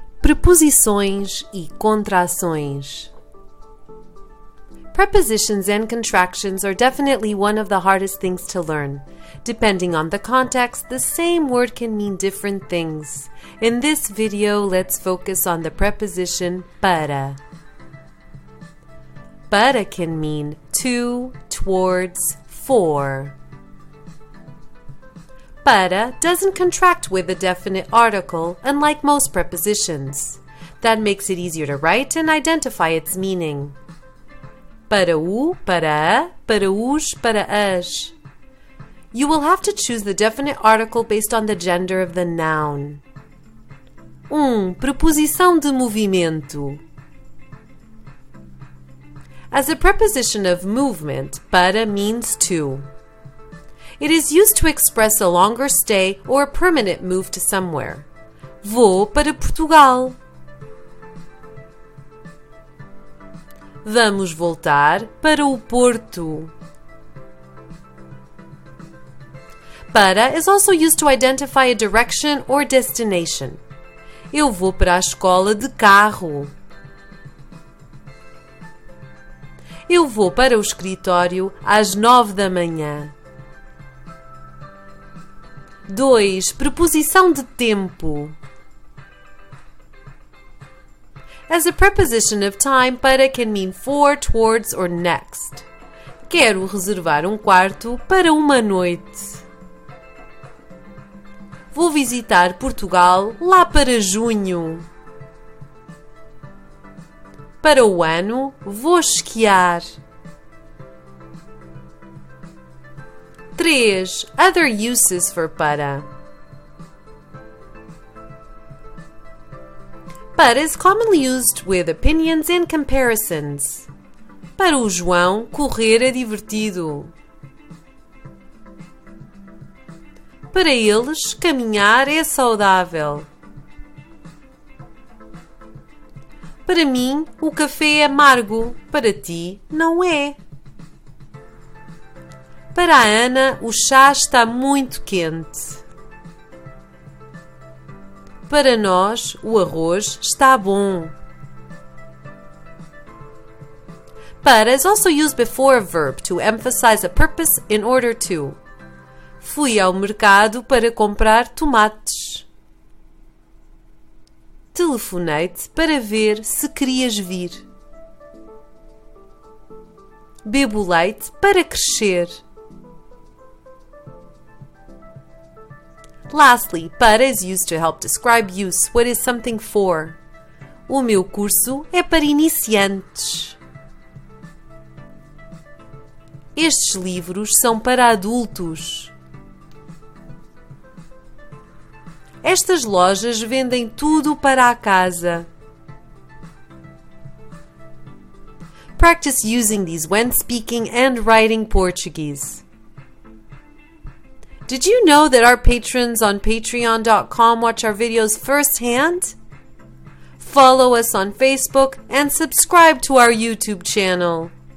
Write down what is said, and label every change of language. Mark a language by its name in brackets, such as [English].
[Portuguese] Preposições e contrações. [English] Prepositions and contractions are definitely one of the hardest things to learn. Depending on the context, the same word can mean different things. In this video, let's focus on the preposition para. Para can mean to, towards, for. Para doesn't contract with a definite article, unlike most prepositions. That makes it easier to write and identify its meaning. [Portuguese] Para o, para a, para os, para as. [English] You will have to choose the definite article based on the gender of the noun. [Portuguese] Preposição de movimento. [English] As a preposition of movement, para means to. It is used to express a longer stay or a permanent move to somewhere. [Portuguese] Vou para Portugal. Vamos voltar para o Porto. Para is also used to identify a direction or destination. Eu vou para a escola de carro. Eu vou para o escritório às 9 da manhã. 2. Preposição de tempo. [English] As a preposition of time, para can mean for, towards, or next. [Portuguese] Quero reservar um quarto para uma noite. Vou visitar Portugal lá para junho. Para o ano, vou esquiar. [English] 3. Other uses for para. Para is commonly used with opinions and comparisons. [Portuguese] Para o João, correr é divertido. Para eles, caminhar é saudável. Para mim, o café é amargo. Para ti, não é. Para a Ana, o chá está muito quente. Para nós, o arroz está bom. [English] Para is also used before a verb to emphasize a purpose in order to. [Portuguese] Fui ao mercado para comprar tomates. Telefonei-te para ver se querias vir. Bebo leite para crescer. [English] Lastly, para is used to help describe use, what is something for. [Portuguese] O meu curso é para iniciantes. Estes livros são para adultos. Estas lojas vendem tudo para a casa. [English] Practice using these when speaking and writing Portuguese. Did you know that our patrons on patreon.com watch our videos firsthand? Follow us on Facebook and subscribe to our YouTube channel.